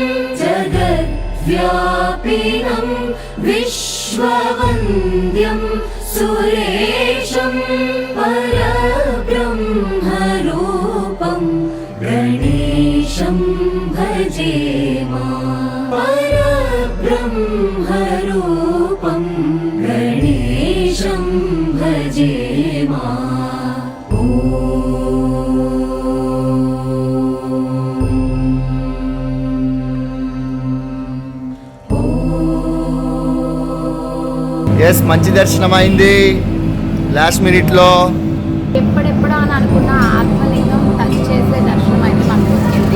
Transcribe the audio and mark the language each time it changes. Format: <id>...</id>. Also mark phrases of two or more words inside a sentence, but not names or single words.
<sa>जगद्व्यापिनं विश्ववन्द्यं सुरेशं परब्रह्मरूपं गणेशं भजे मा परब्रह्मरूपं गणेशं भजे मा</sa> <te>ఎస్, మంచి దర్శనం అయింది</te> <en>last minuteలో.</en> <te>ఎప్పుడెప్పుడో అని అనుకున్న ఆత్మలింగం టచ్ చేసే దర్శనం అయితే మాకు దొరికింది.</te>